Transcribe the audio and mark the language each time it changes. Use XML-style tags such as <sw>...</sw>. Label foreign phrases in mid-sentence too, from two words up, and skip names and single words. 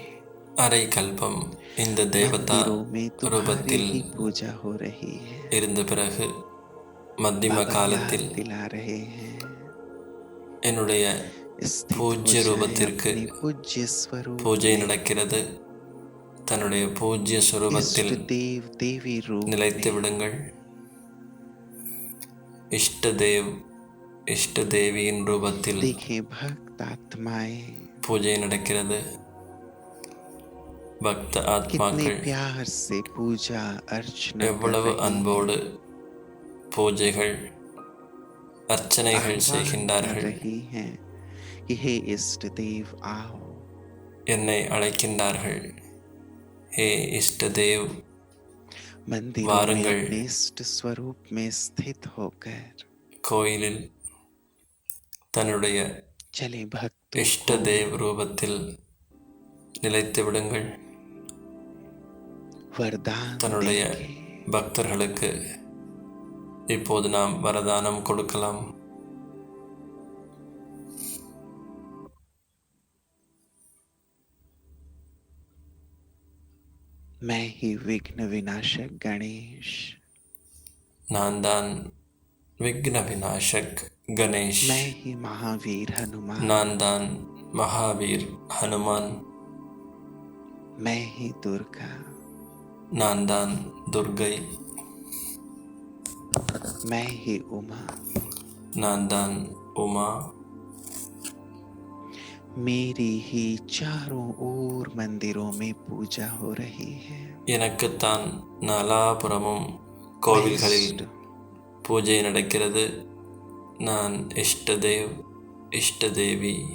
<ta>அரை கல்பம் இந்த தேவதா</ta> <hi>मंदिरों में तुम्हारी</hi> <ta>ரூபத்தில்</ta> <hi>ही पूजा हो रही है,</hi> <ta>இருந்த பிறகு மத்தியம</ta> <hi>बाबा याद</hi> <ta>காலத்தில்</ta> <hi>दिला रहे हैं,</hi> <ta>என்னுடைய</ta> <hi>स्थित हो</hi> <ta>பூஜ்ய</ta> <hi>जाएं</hi> <ta>ரூபத்திற்கு</ta> <hi>अपने पूज्य स्वरूप</hi> <ta>பூஜை</ta> <hi>में,</hi> <ta>நடக்கிறது. தன்னுடைய பூஜ்ய சுரூபத்தில்</ta> <hi>इष्ट देव देवी रूप</hi> <ta>நிலைத்து</ta> <hi>में,</hi> <ta>விடுங்கள். இஷ்டதேவ் இஷ்டதேவியின் ரூபத்தில்</ta> <hi>देखें भक्त आत्माएं</hi> <ta>பூஜை நடக்கிறது. பக்த</ta> <hi>कितने</hi> <ta>ஆத்மாக்கள்</ta> <hi>प्यार से पूजा अर्चना कर</hi> <ta>எவ்வளவு</ta> <hi>रही</hi> <ta>அன்போடு பூஜைகள் அர்ச்சனைகள்</ta> <hi>आह्वान कर</hi> <ta>செய்கின்றார்கள்.</ta> <hi>रही हैं कि हे इष्ट देव आओ,</hi> <ta>என்னை அழைக்கின்றார்கள். ஹே இஷ்டதேவ்</ta> <hi>मंदिरों में</hi> <ta>வாருங்கள்.</ta> <hi>अपने इष्ट स्वरूप में स्थित होकर</hi> <ta>கோயிலில் தன்னுடைய</ta> <hi>चले भक्तों को</hi> <ta>இஷ்டதேவ் ரூபத்தில் நிலைத்து விடுங்கள்.</ta> <hi>वरदान</hi> <ta>தன்னுடைய</ta> <hi>देके</hi> <ta>பக்தர்களுக்கு இப்போது நாம் வரதானம் கொடுக்கலாம்.</ta> <hi>मैं ही विघ्न विनाशक गणेश,</hi> <ta>நான் தான் விக்ன விநாசக் கணேஷ்,</ta> <hi>मैं ही महावीर हनुमान,</hi> <ta>நான் தான் மகாவீர் ஹனுமான்,</ta> <hi>मैं ही दुर्गा,</hi> <ta>நான் தான் துர்கை,</ta> <hi>मैं ही उमा,</hi> <ta>நான் தான் உமா.</ta> <hi>मेरी ही चारों ओर मंदिरों में पूजा हो रही है,</hi> <ta>எனக்குத்தான் நாலாபுறமும் கோவில்களில்</ta> <hi>इष्ट</hi> <ta>பூஜை நடக்கிறது. நான் இஷ்டதேவ் இஷ்டதேவி.</ta>